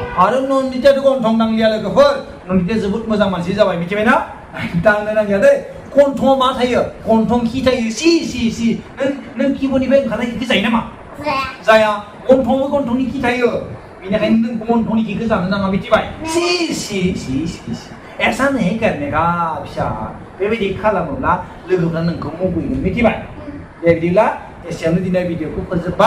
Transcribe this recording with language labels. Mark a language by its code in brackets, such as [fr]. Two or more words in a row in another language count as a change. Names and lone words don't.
[brx] आरो नन्दितायाथ' गन्थं दांलिया लोगोफोर नन्दिताया जोबोद मोजां मानसि जाबाय मिथिबायना दांनो नांलिया दै गन्थंआव मा थायो गन्थं खि थायो सि नों खिब'निफ्राय ओंखारनाय खिखौ जायो नामा Saya. जाया गन्थंआवबो गन्थंनि खि थायो बेनिखायनो नों गन्थंनि खिखौ जानो नाङा मिथिबाय सि [hi] ऐसा नहीं करने का [brx] फिसा बेबायदि खालामोब्ला लोगोफ्रा नोंखौ मुगैगोन मिथिबाय दे बिदिब्ला एसेयावनो दिनै भिडिअखौ फोजोबबाय